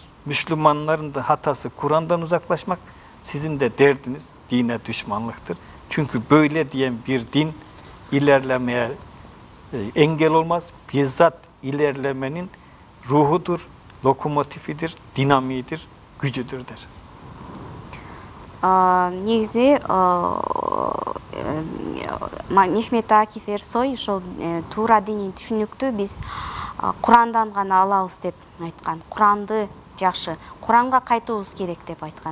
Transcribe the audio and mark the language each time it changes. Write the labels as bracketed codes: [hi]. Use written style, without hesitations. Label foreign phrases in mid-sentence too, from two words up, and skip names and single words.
[tr] Müslümanların da hatası Kur'an'dan uzaklaşmak. Sizin de derdiniz dine düşmanlıktır. Çünkü böyle diyen bir din ilerlemeye engel olmaz. Bizzat ilerlemenin ruhudur, lokomotifidir, dinamiğidir, gücüdür der. [ky] Негизи Мехмет Акиф Эрсой ошол туура диний түшүнүктү биз Курандан гана алабыз деп айткан. Куранды жакшы, Куранга кайтуубуз керек деп айткан.